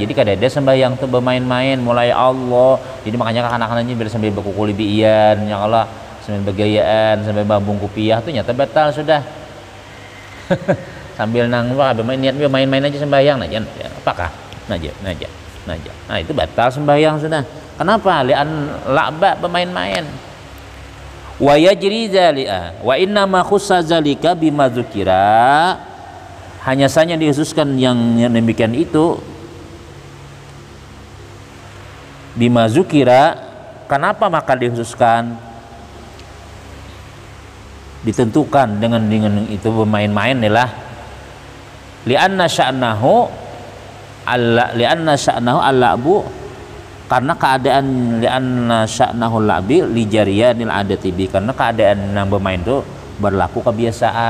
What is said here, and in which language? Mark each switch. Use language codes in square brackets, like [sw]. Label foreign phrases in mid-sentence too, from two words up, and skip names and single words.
[ms] Jadi kada ada sembahyang tuh bermain-main mulai Allah. Jadi makanya anak-anaknya biar sambil berkukuli biian ya Allah, sambil bergayaan, sambil bambung kupiah tuh nyata batal sudah. Sambil nangwa niat main-main aja sembahyang aja, apakah naja. Nah itu batal sembahyang sudah. Kenapa? [ar] لأن اللعب [ms] bermain-main. [ar] وَيَجري ذلك وإنما خُصَّ ذلك بما ذُكِر, [ms] hanya saja dikhususkan yang demikian itu [ar] بما ذُكِر. [ms] Kenapa maka dikhususkan, ditentukan dengan itu bermain-main adalah [ar] لأن شأنه اللعب, [ms] karena keadaan [ar] لأن شأنه اللعب لجريان العادة به, [ms] karena keadaan yang bermain itu berlaku kebiasaan.